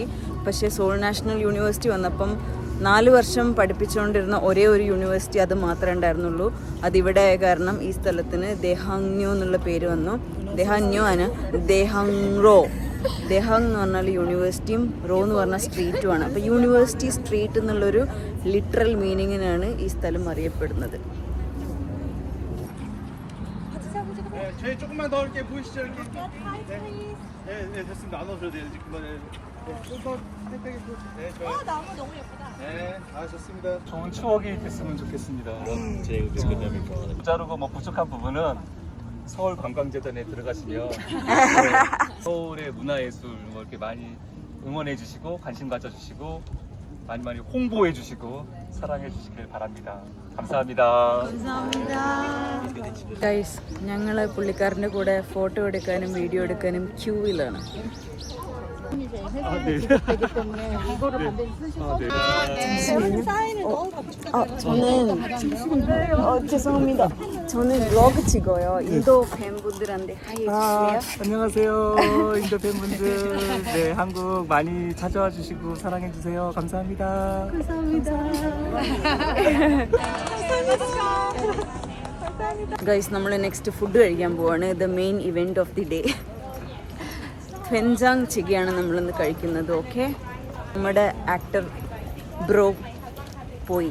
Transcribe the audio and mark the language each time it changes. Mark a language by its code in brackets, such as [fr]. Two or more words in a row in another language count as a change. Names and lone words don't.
[ml] പക്ഷേ സോൾ നാഷണൽ യൂണിവേഴ്സിറ്റി വന്നപ്പം 4 വർഷം പഠിപ്പിച്ചുകൊണ്ടിരുന്ന ഒരേ ഒരു യൂണിവേഴ്സിറ്റി അത് മാത്രമേ ഉണ്ടായിരുന്നുള്ളൂ. അതിവിടെ ആയ കാരണം ഈ സ്ഥലത്തിന് ദേഹാങ്നോ എന്നുള്ള പേര് വന്നു. ദേഹാങ്നോ ആണ് ദേഹാങ്റോ. ദേഹാങ് എന്ന് പറഞ്ഞാൽ യൂണിവേഴ്സിറ്റിയും റോ എന്ന് പറഞ്ഞാൽ സ്ട്രീറ്റുമാണ്. അപ്പോൾ [en] University Street [ml] എന്നുള്ളൊരു [en] literal meaningിനാണ് [ml] ഈ സ്ഥലം അറിയപ്പെടുന്നത്. [ko] 저희 조금만 더 이렇게 보이시죠? 이렇게. 네, 됐습니다. 안 오셔도 돼요. 지금 좀더 땡땡이 네, 좋아요. 나무 너무 예쁘다. 네, 좋습니다. 좋은 추억이 됐으면 좋겠습니다. 제일 끝납니까? 자르고 뭐 부족한 부분은 서울 관광재단에 들어가시면 서울의 문화예술 뭐 이렇게 많이 응원해 주시고 관심 가져주시고 많이 홍보해 주시고 사랑해 주시길 바랍니다. 감사합니다. [ml] ഗൈസ്, ഞങ്ങൾ പുള്ളിക്കാരൻ്റെ കൂടെ ഫോട്ടോ എടുക്കാനും വീഡിയോ എടുക്കാനും ക്യൂവിലാണ്. [ko] 죄송합니다. 저는 블로그 찍어요. 인도 팬분들한테 하이 해주세요. 안녕하세요, 인도 팬분들. 네, 한국 많이 찾아와 주시고 사랑해 주세요. 감사합니다. [ml] ഗൈസ്, നമ്മൾ [en] next food [ml] കഴിക്കാൻ പോവാണ്. [en] The main event of the day. [ml] ഫെൻജാങ് ചിക്കയാണ് നമ്മളിന്ന് കഴിക്കുന്നത്. ഓക്കെ, നമ്മുടെ [en] actor bro [ml] പോയി.